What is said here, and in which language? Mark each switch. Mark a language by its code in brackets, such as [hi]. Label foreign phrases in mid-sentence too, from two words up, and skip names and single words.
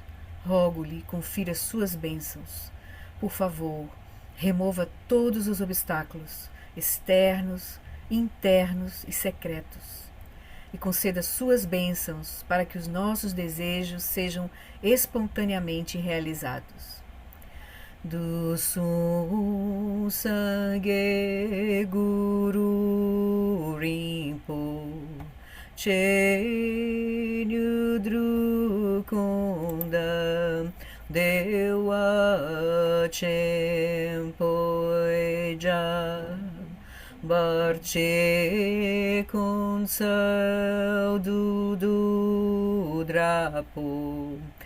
[pt] Rogo-lhe, confira suas bênçãos. Por favor, remova todos os obstáculos, externos, internos e secretos, e conceda suas bênçãos para que os nossos desejos sejam espontaneamente realizados. [bo] དུས་སངས་རྒྱས་གུ་རུ་རིན་པོ་ཆེ་དངོས་གྲུབ་ཀུན་བདག་བདེ་བ་ཆེན་པོའི་ཞབས་བར་ཆད་ཀུན་སེལ་བདུད་འདུལ་དྲག་པོ